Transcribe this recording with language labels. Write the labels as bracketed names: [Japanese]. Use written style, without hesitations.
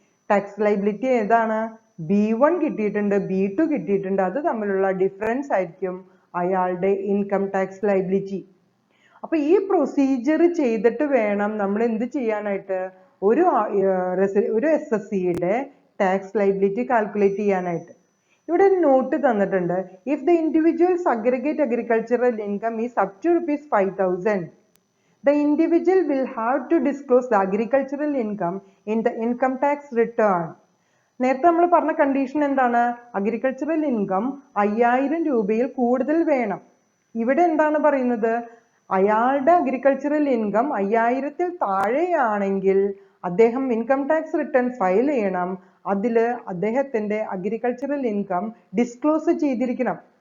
[Malayalam] Tax liability ഏതാണ്? B1 കിട്ടിയിട്ടുണ്ട്, B2 കിട്ടിയിട്ടുണ്ട്. അത് തമ്മിലുള്ള ഡിഫറൻസ് ആയിരിക്കും അയാളുടെ ഇൻകം ടാക്സ് ലയബിലിറ്റി. അപ്പൊ ഈ പ്രൊസീജിയർ ചെയ്തിട്ട് വേണം നമ്മൾ എന്ത് ചെയ്യാനായിട്ട്? ഒരു SSCയുടെ ടാക്സ് ലയബിലിറ്റി കാൽക്കുലേറ്റ് ചെയ്യാനായിട്ട്. ഇവിടെ ഒരു നോട്ട് തന്നിട്ടുണ്ട്. [English] If the individuals aggregate agricultural income is up to ₹5,000, the individual will have to disclose the agricultural income in the income tax return. [Malayalam] നേരത്തെ നമ്മൾ പറഞ്ഞ കണ്ടീഷൻ എന്താണ്? അഗ്രികൾച്ചറൽ ഇൻകം 5000 രൂപയിൽ കൂടുതൽ വേണം. ഇവിടെ എന്താണ് പറയുന്നത്? അയാളുടെ അഗ്രികൾച്ചറൽ ഇൻകം 5000ൽ താഴെയാണെങ്കിൽ അദ്ദേഹം ഇൻകം ടാക്സ് റിട്ടേൺ ഫയൽ ചെയ്യണം. അതില് അദ്ദേഹത്തിന്റെ അഗ്രികൾച്ചറൽ ഇൻകം ഡിസ്ക്ലോസ് ചെയ്തിരിക്കണം.